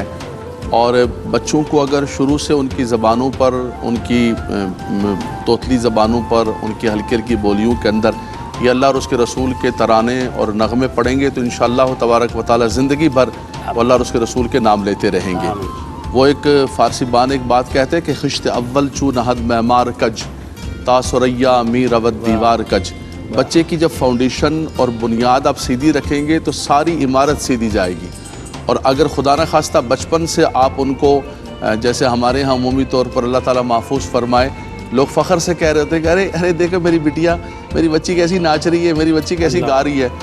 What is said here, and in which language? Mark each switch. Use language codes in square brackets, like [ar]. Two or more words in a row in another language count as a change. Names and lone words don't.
[ur] اور بچوں کو اگر شروع سے ان کی زبانوں پر، ان کی توتلی زبانوں پر، ان کی ہلکی ہلکی بولیوں کے اندر یہ اللہ اور اس کے رسول کے ترانے اور نغمے پڑھیں گے تو [ar] انشاءاللہ تبارک و تعالی [ur] زندگی بھر وہ اللہ اور اس کے رسول کے نام لیتے رہیں گے۔ وہ ایک فارسی بان ایک بات کہتے ہیں کہ [fa] خشت اول چو نہد معمار کج تا سریا می رود دیوار کج۔ [ur] بچے کی جب فاؤنڈیشن اور بنیاد آپ سیدھی رکھیں گے تو ساری عمارت سیدھی جائے گی۔ اور اگر خدا نہ خواستہ بچپن سے آپ ان کو، جیسے ہمارے ہاں عمومی طور پر اللہ تعالیٰ محفوظ فرمائے، لوگ فخر سے کہہ رہے ہوتے ہیں کہ ارے دیکھو میری بٹیا، میری بچی کیسی ناچ رہی ہے، میری بچی کیسی گا رہی ہے۔